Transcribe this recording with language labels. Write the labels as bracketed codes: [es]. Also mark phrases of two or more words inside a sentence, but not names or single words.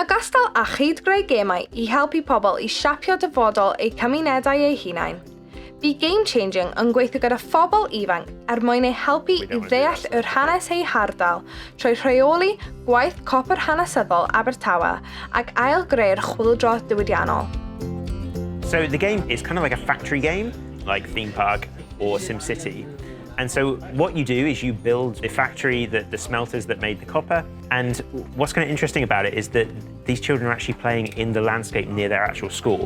[cy] cystal a chydgreu gemau i helpu pobl i siapio dyfodol eu cymunedau eu hunain. Bu Game Changing yn gweithio gyda phobl ifanc mwyn eu helpu i ddeall yr hanes eu hardal trwy rheoli gwaith Copr hanesyddol Abertawe ac ail-greu'r chwyldro diwydiannol. [en] So the game is kind of like a factory game, like Theme Park or SimCity. And so what you do is you build the factory, the smelters that made the copper. And what's kind of interesting about it is that these children are actually playing in the landscape near their actual school.